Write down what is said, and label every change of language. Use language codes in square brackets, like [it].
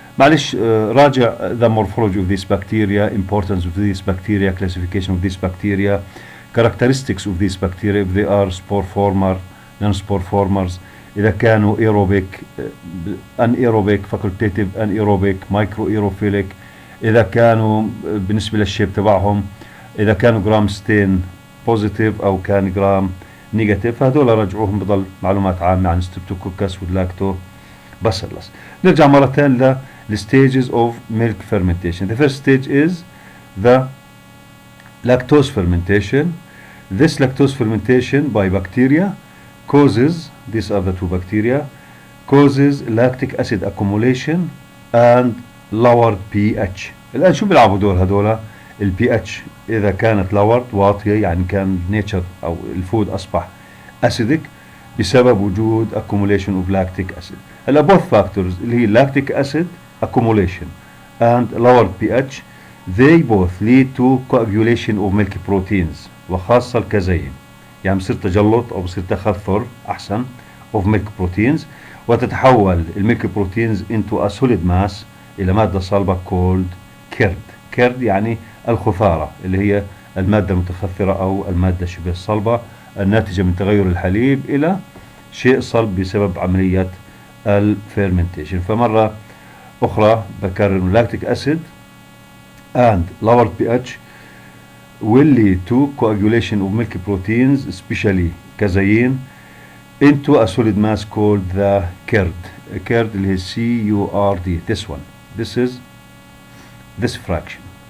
[ar] معلش راجع [en] the morphology of this bacteria, importance of this bacteria, classification of this bacteria, characteristics of this bacteria if they are spore former, non-spore formers, [ar] إذا كانوا aerobic, anaerobic, facultative, anaerobic, microaerophilic، إذا كانوا بالنسبة للشيب تبعهم إذا كانوا جرام ستين بوزيتيف أو كان جرام نيجاتيف. هذول رجعوهم بضل معلومات عامة عن ستريبتوكوكس واللاكتو باسيلس. نرجع مرة ثانية لل [en] stages of milk fermentation. The first stage is the lactose fermentation. This lactose fermentation by bacteria causes, these are the two bacteria, causes lactic acid accumulation and lowered pH. [ar] الآن شو بيلعبوا دور هذولا؟ ال pH إذا كانت lowered واطية يعني كان nature أو الفود أصبح acidic بسبب وجود [en] accumulation of lactic acid. [ar] هلا [en] both factors اللي هي lactic acid accumulation and lowered pH they both lead to coagulation of milk proteins [ar] وخاصة الكازيين. يعني بصير تجلط أو بصير تخثر أحسن [en] of milk proteins [ar] وتتحول الميلك بروتينز [en] into a solid mass [ar] إلى مادة صلبة [en] called curd. [ar] curd يعني الخثارة اللي هي المادة المتخثرة أو المادة شبه الصلبة الناتجة من تغير الحليب إلى شيء صلب بسبب عملية الفيرمنتيشن. فمرة أخرى بكرر [en] lactic acid and lowered pH will lead to coagulation of milk proteins especially casein into a solid mass called the curd. curd [ar] اللي هي [en] CURD. this one, this is this fraction.